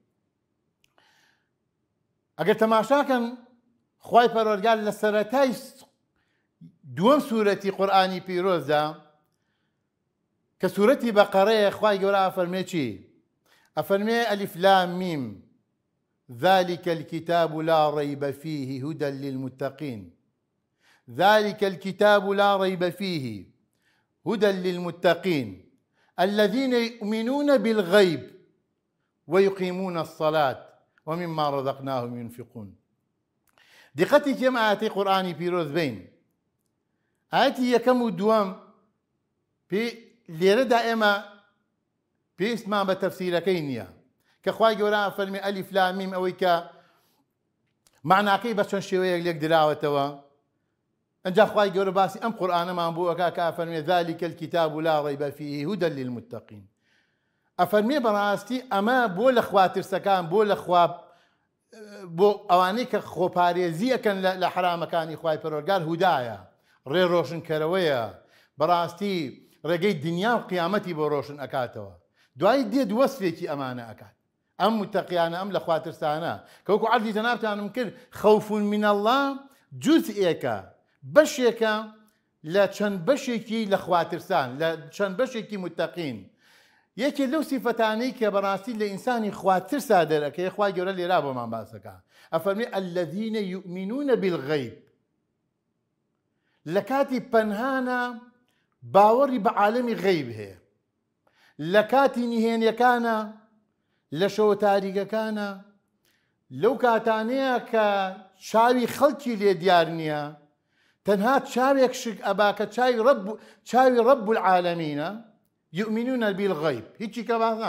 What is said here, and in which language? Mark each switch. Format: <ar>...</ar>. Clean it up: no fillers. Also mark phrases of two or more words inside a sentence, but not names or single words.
<ckb>ئەگەر تەماشاکەن خوای پەروەردگار لە سەرەتای دووەم سوورەتی قورئانی پیرۆزدا کە سوورەتی بەقەرەیە خوای گەورە ئەفەرمێ چی؟</ckb> <ar>ئەفەرمێ ئەلیف لام میم ذلك الكتاب لا ريب فيه هدى للمتقين ذلك الكتاب لا ريب فيه هدى للمتقين الذين يؤمنون بالغيب ويقيمون الصلاة ومما رزقناهم ينفقون.</ar> <ckb>دقتي كم آياتي قرآني بيروز بين آياتي يكم دوام لێرە دائما پێویستمان بە تەفسیرەکەی نییە کە خوای گەورە فەرمی ئەلیف لام میم ئەوەی کە معناکەی بە چەند شێوەیەک لێک دراوەتەوە ئەنجا خوای گەورە باسی ئەم قورئانەمان بۆ ئەکا کە ئەفەرمێ</ckb> <ar>ذلك الكتاب لا ريب فيه هدى للمتقين.</ar> <ckb>ئەفەرمێ بەڕاستی ئەمە بۆ لە خواترسەکان بۆ ئەوانەی کە خۆپارێزی ئەکەن لە حرامەکانی خوای پەروەردگار هودایە ڕێ ڕۆشنکەرەوەیە بەڕاستی ڕێگەی دنیا و قیامەتی بۆ ڕۆشن ئەکاتەوە. دوای دێت وەسفێکی ئەمانە ئەکات ئەم متەقیانە ئەم لە خواترسانە کەوەکو عەرضی جەنابتانم کرد</ckb> <ar>خەوف من الله</ar> <ckb>جوزئێکە بەشێکە لە چەند بەشێکی لە خواترسان لە چەند بەشێکی متەقین. یەکێ لەو سیفەتانەی کە بەڕاستی لە ئینسانی خواترسا دەرەکەی خوای گەورە لێرا بۆمان باسەکە ئەفەرمێ</ckb> <ar>الذين يؤمنون بالغيب</ar> <ckb>لە کاتی پەنهانە باوەڕی بە عالەمی غەیب هەیە لە کاتی نهێنیەکانە لە شەوە تاریکەکانە لەو کاتانەیە کە چاوی خەڵکی لێ دیار نییە تەنها چاوێک شک ئەبا کە چاوی ڕەب العالەمینە</ckb> <ar>يؤمنون بالغيب</ar> <ckb>هیچی کە باس</ckb>